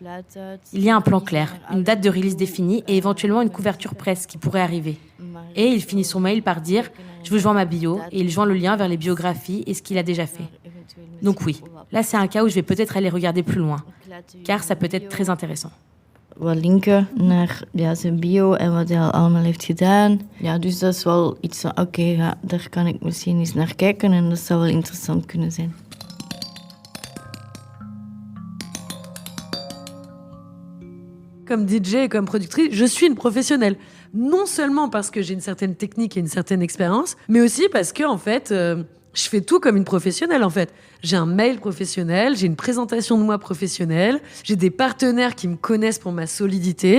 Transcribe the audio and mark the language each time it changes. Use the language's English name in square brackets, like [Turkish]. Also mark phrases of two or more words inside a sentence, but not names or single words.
[French] Il y a un plan clair, une date de release définie et éventuellement une couverture presse qui pourrait arriver. Et il finit son mail par dire « Je vous joins ma bio » et il joint le lien vers les biographies et ce qu'il a déjà fait. Donc oui, là c'est un cas où je vais peut-être aller regarder plus loin, car ça peut être très intéressant. [Dutch] Wat linken naar zijn bio en wat hij al allemaal heeft gedaan. Ja, dus dat is wel iets van, oké, ja, daar kan ik misschien eens naar kijken en dat zou wel interessant kunnen zijn. [French] Comme DJ et comme productrice, je suis une professionnelle. Non seulement parce que j'ai une certaine technique et une certaine expérience, mais aussi parce que, en fait, je fais tout comme une professionnelle, en fait. J'ai un mail professionnel, j'ai une présentation de moi professionnelle, j'ai des partenaires qui me connaissent pour ma solidité.